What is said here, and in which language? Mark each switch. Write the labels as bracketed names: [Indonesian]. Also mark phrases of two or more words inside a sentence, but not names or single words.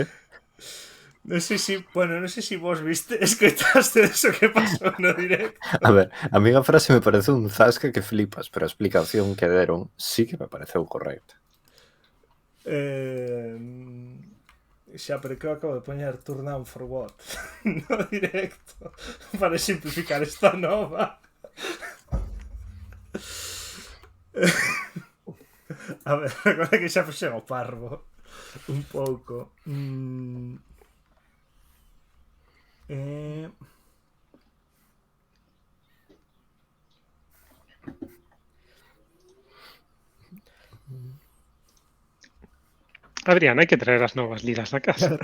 [Galician] Non sei se vos viste, escoitaste eso que pasou no directo. A ver, a mí a frase me parece un zasca que flipas, pero a explicación que deron sí que me pareceu correcta. Xa, pero que eu acabo de poñer [English] turn down for what [Galician] no directo para simplificar esta nova. A ver, agora que xa puxen o parvo. Un pouco. Adrián, hai que traer as novas liras a casa.